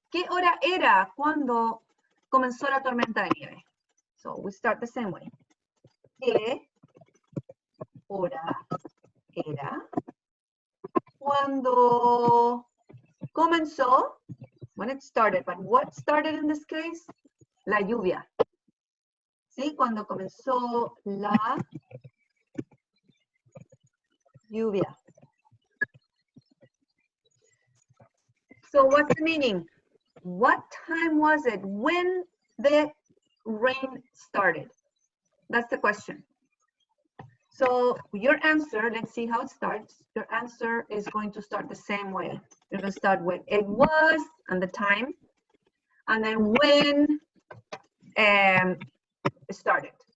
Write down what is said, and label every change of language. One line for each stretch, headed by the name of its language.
Spanish: ¿Qué hora era cuando comenzó la tormenta de nieve?
English: So we start the same way.
Spanish: ¿Qué hora era cuando comenzó?
English: When it started, but what started in this case?
Spanish: La lluvia. ¿Sí? Cuando comenzó la lluvia.
English: So what's the meaning? What time was it when the rain started? That's the question. So your answer, let's see how it starts. Your answer is going to start the same way. You're going to start with it was and the time, and then when it started.